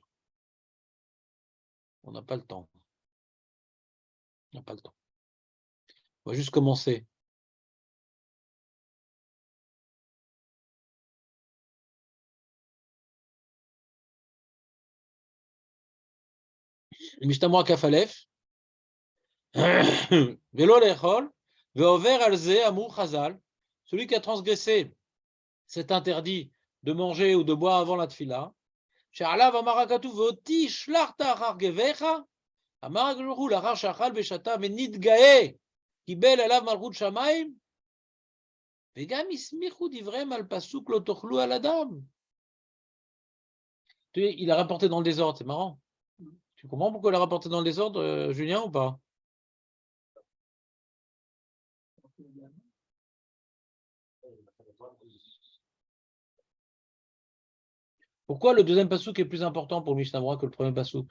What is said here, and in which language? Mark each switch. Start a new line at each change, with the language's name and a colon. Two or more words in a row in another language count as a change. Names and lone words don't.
French: On n'a pas le temps. On n'a pas le temps. On va juste commencer. Le Mishnah Berurah Kaf Aleph.
Hebrew: ולא לאכול, והעובר על זה אמרו חז"ל.
French: Celui qui a transgressé cet interdit de manger ou de boire avant la tfila.
Hebrew: שעליו אמר הכתוב, ואותי שלחת אחר גביך, אמר הקדוש ברוך הוא, לאחר שאכל ושתה ונתגאה, קיבל אליו מלכות שמיים, וגם הסמיכו דבריהם על פסוק לא תאכלו על אדם.
French: Il a rapporté dans le désordre, c'est marrant. Tu comprends pourquoi il a rapporté dans le désordre, Julien, ou pas? Pourquoi le deuxième pasouk est plus important pour le Mishnah Berurah que le premier pasouk?